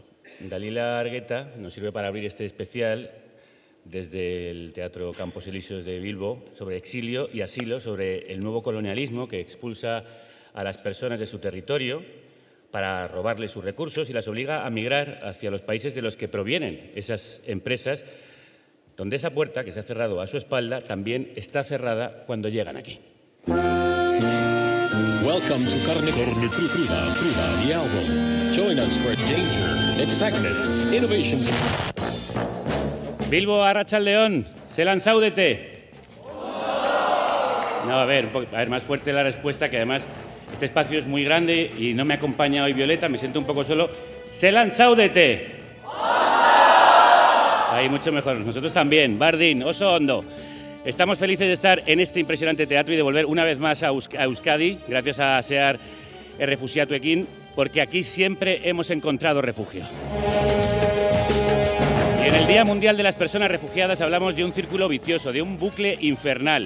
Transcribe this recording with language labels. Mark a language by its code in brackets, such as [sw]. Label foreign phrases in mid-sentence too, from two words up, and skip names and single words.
[es] Dalila Argueta nos sirve para abrir este especial desde el Teatro Campos Elíseos de Bilbo, sobre exilio y asilo, sobre el nuevo colonialismo que expulsa a las personas de su territorio para robarles sus recursos y las obliga a migrar hacia los países de los que provienen esas empresas, donde esa puerta que se ha cerrado a su espalda también está cerrada cuando llegan aquí. [en] Welcome to Carne Cruda, the album. Join us for Danger, Excitement, Innovations. [eu] Bilbo, Arratsaldeon, Zelan zaudete. [es] No, a ver, más fuerte la respuesta, que además este espacio es muy grande y no me acompaña hoy Violeta, me siento un poco solo. [eu] Zelan zaudete. [es] Ahí, mucho mejor. Nosotros también. [eu] Bardin, oso ondo. [es] Estamos felices de estar en este impresionante teatro y de volver una vez más a Euskadi, gracias a Sear Errefuxiatuekin, porque aquí siempre hemos encontrado refugio. Y en el Día Mundial de las Personas Refugiadas hablamos de un círculo vicioso, de un bucle infernal.